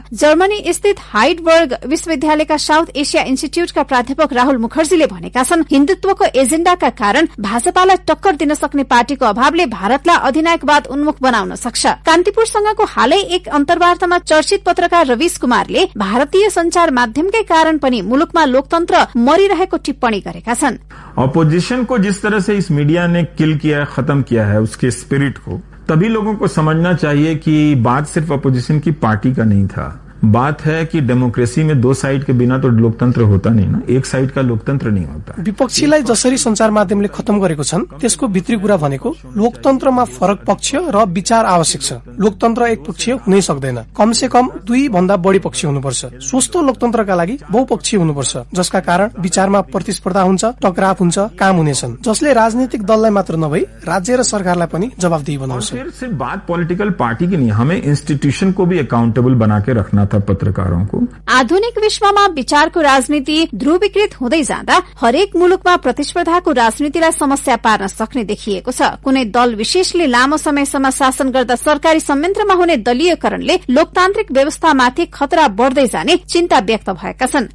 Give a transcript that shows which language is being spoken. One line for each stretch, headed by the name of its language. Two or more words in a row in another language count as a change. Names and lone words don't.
Nepali: जर्मनी स्थित हाइडबर्ग विश्वविद्यालयका साउथ एसिया इन्स्टिच्यूटका प्राध्यापक राहुल मुखर्जीले भनेका छन्, हिन्दुत्वको एजेण्डाका कारण भाजपालाई टक्कर दिन सक्ने पार्टीको अभावले भारतलाई अधिनायकवाद उन्मुख बनाउन सक्छ। कान्तिपुरसँगको हालै एक अन्तर्वार्तामा चर्चित पत्रकार रविश कुमारले भारतीय संचार माध्यमकै कारण पनि मुलुकमा लोकतन्त्र मरिरहेको टिप्पणी गरेका छन्।
Hindi: अपोजिशन को जिस तरह से इस मीडिया ने किल किया है, खत्म किया है उसके स्पिरिट को, तभी लोगों को समझना चाहिए कि बात सिर्फ अपोजिशन की पार्टी का नहीं था। बात है कि डेमोक्रेसी में 2 साइड के बिना तो लोकतन्त्र होता नहीं ना, एक साइड का लोकतन्त्र नहीं होता।
Nepali: विपक्षीलाई जसरी संचार माध्यमले खत्म गरेको छन् त्यसको भित्री कुरा भनेको लोकतन्त्रमा फरक पक्ष र विचार आवश्यक छ। लोकतन्त्र एक पक्षीय हुनै सक्दैन,
Hindi: कम से कम
Nepali: 2 भन्दा बढी पक्ष हुनुपर्छ। स्वस्थ लोकतन्त्रका लागि बहुपक्षीय हुनुपर्छ, जसका कारण विचारमा प्रतिस्पर्धा हुन्छ, टकराव हुन्छ, काम हुनेछन्, जसले राजनीतिक दललाई मात्र नभई राज्य र सरकारलाई पनि जवाबदेही बनाउँछ।
Hindi: सिर्फ बात
English: political party
Hindi: की नहीं, हमें इंस्टीट्यूशन को भी अकाउंटेबल बना के रखना था पत्रकारों को।
Nepali: आधुनिक विश्वमा विचारको राजनीति ध्रुवीकृत हुँदै जाँदा हरेक मुलुकमा प्रतिस्पर्धाको राजनीतिलाई समस्या पार्न सक्ने देखिएको छ। कुनै दल विशेषले लामो समयसम्म शासन गर्दा सरकारी संयन्त्रमा हुने दलीयकरणले लोकतान्त्रिक व्यवस्थामाथि खतरा बढ्दै जाने चिन्ता व्यक्त भएका छन्।